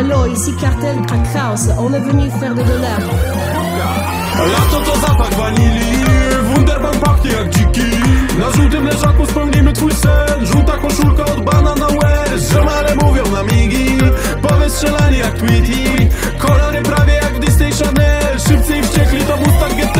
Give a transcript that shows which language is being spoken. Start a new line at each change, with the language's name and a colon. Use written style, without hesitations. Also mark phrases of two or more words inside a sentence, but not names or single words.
French: ici Cartel Crack House, on est venu faire de dollars.
Polish: Lato to zapach wanilii, Wunderbaum pachnie jak dziki. Na żółtym leżaku spełnimy twój sen. Żółta koszulka od Banana Wear. Ziomale mówią na migi, powystrzelani jak Tweety. Kolory prawie jak w Disney Channel. Szybcy i wściekli to Mustang GT.